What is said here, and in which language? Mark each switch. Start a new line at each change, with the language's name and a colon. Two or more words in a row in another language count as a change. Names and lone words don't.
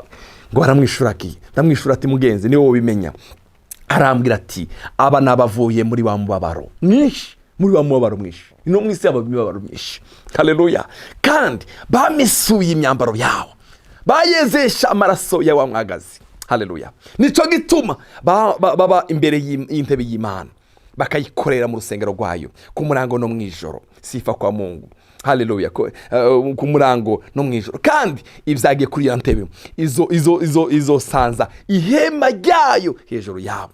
Rundi: Ngo aramwishura ati mugenzi niwe ubimenya. Arambwira ati aba nabavuye muri wa mubabaro mwinshi, muri wa mubabaro mwinshi, ino mwisi yaba mibabaro myinshi. Haleluya. Kandi bamisuye imyambaro yawo, bayezesha amaraso ya wa mwagazi. Haleluya. Nico gituma baba imbere y'intebe y'Imana, bakayikorera mu rusengero rwayo ku murango no mwijoro.
Swahili: Sifa kwa Mungu.
Rundi: Haleluya. Ku murango no mwijoro. Kandi ibyagiye kuri ya ntebe izo sanza ihema ryayo hejuru yabo.